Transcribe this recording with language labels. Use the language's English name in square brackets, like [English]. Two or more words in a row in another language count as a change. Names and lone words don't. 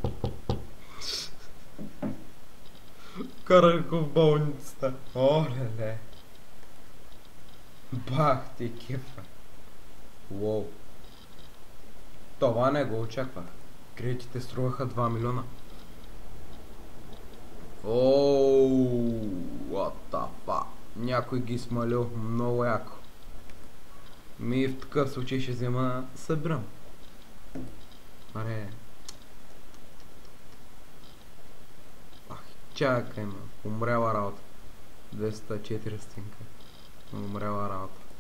[Bulgarian] Вкарах го в болницата. Оле. Бах ти кефа. Уоу. Това не го очаквах. Кредитите струваха 2 милиона. Ооо, [English] what the fuck. [Bulgarian] Някой ги смалил много яко. В такъв случай ще взема събирам. Аре. Чакай ме. Умряла работа. 204 стинка. Умряла работа.